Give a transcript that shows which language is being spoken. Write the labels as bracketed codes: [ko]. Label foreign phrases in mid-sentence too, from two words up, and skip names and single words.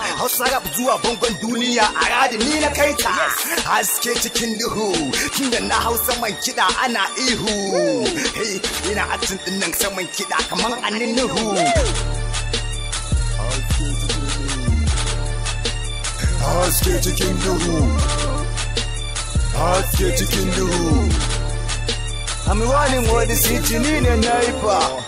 [ha] Hausa rap Zuwa bangon duniya a radi ni na kai ta. Haske cikin duhu, tunda na hau saman kiɗa ana ihu. Hey, ina acting din nan saman kiɗa kaman annin Nuhu. Haske cikin duhu. Haske cikin duhu. [en] I'm running with the city, [ha] ni ne Naifa.